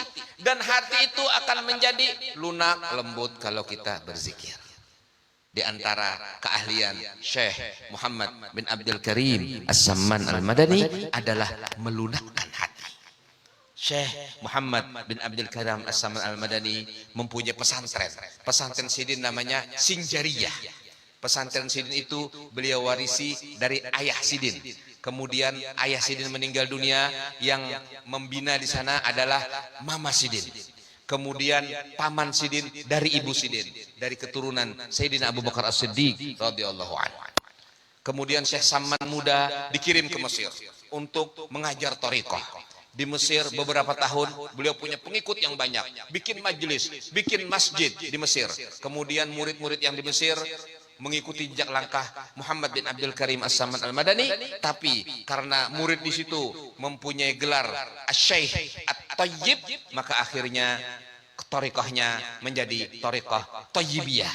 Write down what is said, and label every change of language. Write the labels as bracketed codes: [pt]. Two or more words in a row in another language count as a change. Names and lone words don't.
[id] Dan hati itu akan menjadi lunak, lembut kalau kita berzikir. Di antara keahlian Syekh Muhammad bin Abdul Karim As-Samman Al-Madani adalah melunakkan hati. Syekh Muhammad bin Abdul Karim As-Samman Al-Madani mempunyai pesantren. Pesantren sini namanya Sinjariyah. Pesantren Sidin itu beliau warisi dari ayah Sidin. Kemudian ayah Sidin meninggal dunia, yang membina di sana adalah Mama Sidin. Kemudian paman Sidin dari ibu Sidin, dari keturunan Sayyidina Abu Bakar As-Siddiq [ar] رضي الله عنه. [id] Kemudian Syekh Samman muda dikirim ke Mesir untuk mengajar thariqah. Di Mesir beberapa tahun beliau punya pengikut yang banyak, bikin majelis, bikin masjid di Mesir. Kemudian murid-murid yang di Mesir mengikuti jejak langkah Muhammad bin Abdul Karim As-Samman Al-Madani, tapi karena murid di situ mempunyai gelar Asy-Syaikh At-Thayyib, maka akhirnya thariqahnya menjadi thariqah Thayyibiyah.